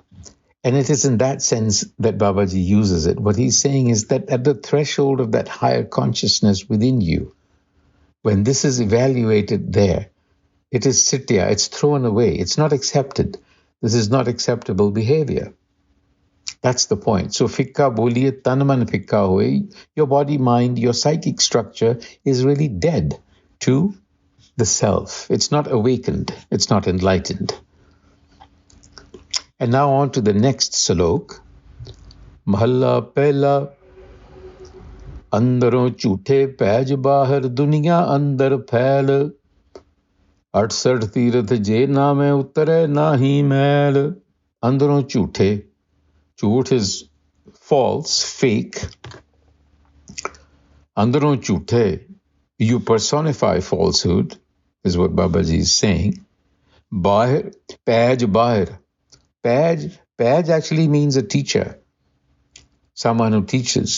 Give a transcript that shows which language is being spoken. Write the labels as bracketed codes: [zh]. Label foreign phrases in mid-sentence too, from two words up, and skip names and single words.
[en] And it is in that sense that Babaji uses it. What he's saying is that at the threshold of that higher consciousness within you, when this is evaluated there, it is sitya, it's thrown away, it's not accepted. This is not acceptable behavior. That's the point. So [pa] ਫਿੱਕਾ ਬੋਲਿਐ ਤਨੁ ਮਨੁ ਫਿੱਕਾ ਹੋਇ, [en] your body, mind, your psychic structure is really dead to the self. It's not awakened, it's not enlightened. And now on to the next salok. [pa] ਮਹਲਾ ਪਹਿਲਾ, ਅੰਦਰਹੁ ਝੂਠੇ ਪੈਜ ਬਾਹਰਿ ਦੁਨੀਆ ਅੰਦਰਿ ਫੈਲੁ. 68 ਤੀਰਥ ਜੇ ਨਾ ਮੈਂ ਉਤਰੇ ਨਾ ਹੀ ਮੈਲ. ਅੰਦਰਹੁ ਝੂਠੇ. [en] Jhoot is false, fake. [pa] ਅੰਦਰਹੁ ਝੂਠੇ, [en] you personify falsehood, is what Babaji is saying. [pa] ਬਾਹਰਿ, ਪੈਜ ਬਾਹਰਿ. [en] Paj actually means a teacher, someone who teaches.